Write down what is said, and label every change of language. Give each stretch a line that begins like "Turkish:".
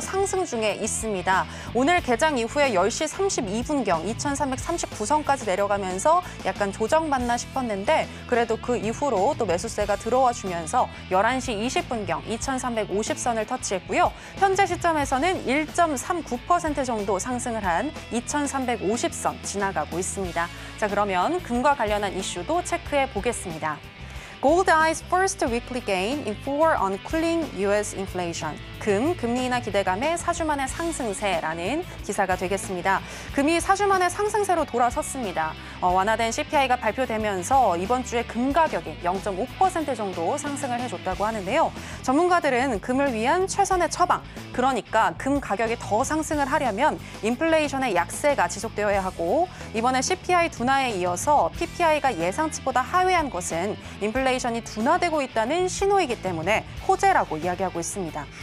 Korean: 상승 중에 있습니다. 오늘 개장 이후에 10시 32분경 2339선까지 내려가면서 약간 조정받나 싶었는데 그래도 그 이후로 또 매수세가 들어와 주면서 11시 20분경 2350선을 터치했고요. 현재 시점에서는 1.39% 정도 상승을 한 2350선 지나가고 있습니다. 자, 그러면 금과 관련한 이슈도 체크해 보겠습니다.
English: Gold eyes first weekly gain in 4 on cooling U.S. inflation.
Korean: 금리 인하 기대감에 4주 만의 상승세라는 기사가 되겠습니다. 금이 4주 만의 상승세로 돌아섰습니다. 완화된 CPI가 발표되면서 이번 주에 금 가격이 0.5% 정도 상승을 해줬다고 하는데요. 전문가들은 금을 위한 최선의 처방, 그러니까 금 가격이 더 상승을 하려면 인플레이션의 약세가 지속되어야 하고 이번에 CPI 둔화에 이어서 PPI가 예상치보다 하회한 것은 인플레이션이 둔화되고 있다는 신호이기 때문에 호재라고 이야기하고 있습니다.